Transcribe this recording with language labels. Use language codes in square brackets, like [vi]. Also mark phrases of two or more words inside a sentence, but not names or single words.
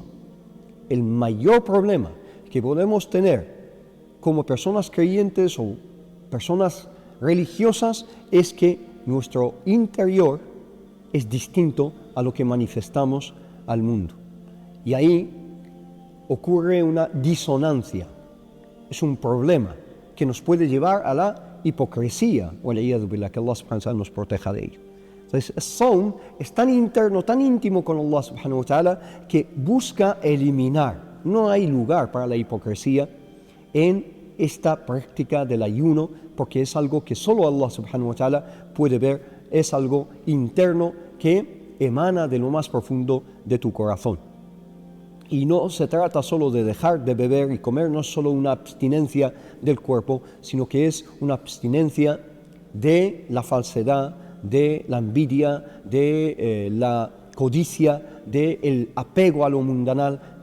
[es] El mayor problema que podemos tener como personas creyentes o personas religiosas es que nuestro interior es distinto a lo que manifestamos al mundo. Y ahí ocurre una disonancia, es un problema que nos puede llevar a la hipocresía, o que [ar] الله سبحانه وتعالى [es] nos proteja de ello. Entonces, el Sawm es tan interno, tan íntimo con [ar] الله سبحانه وتعالى, [es] que busca eliminar. No hay lugar para la hipocresía en esta práctica del ayuno, porque es algo que solo [ar] الله سبحانه وتعالى [es] puede ver, es algo interno que emana de lo más profundo de tu corazón. Y no se trata solo de dejar de beber y comer, no es solo una abstinencia del cuerpo, sino que es una abstinencia de la falsedad, de la envidia, de la codicia, del apego a lo mundanal.